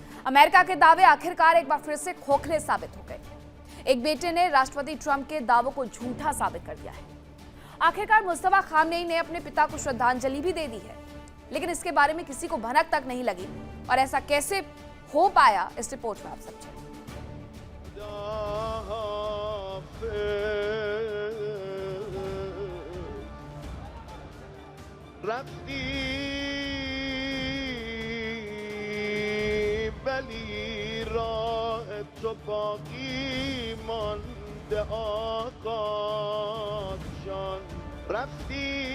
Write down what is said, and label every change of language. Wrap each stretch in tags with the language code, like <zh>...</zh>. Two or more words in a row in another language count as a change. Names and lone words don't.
<hi>अमेरिका के दावे आखिरकार एक बार फिर से खोखले साबित हो गए। एक बेटे ने राष्ट्रपति ट्रंप के दावों को झूठा साबित कर दिया है। आखिरकार मुस्तफा खामनेई ने अपने पिता को श्रद्धांजलि भी दे दी है, लेकिन इसके बारे में किसी को भनक तक नहीं लगी। और ऐसा कैसे हो पाया, इस रिपोर्ट में आप समझें।</hi> <fa>ولی راه تو باقی مانده آقا جان رفتی</fa>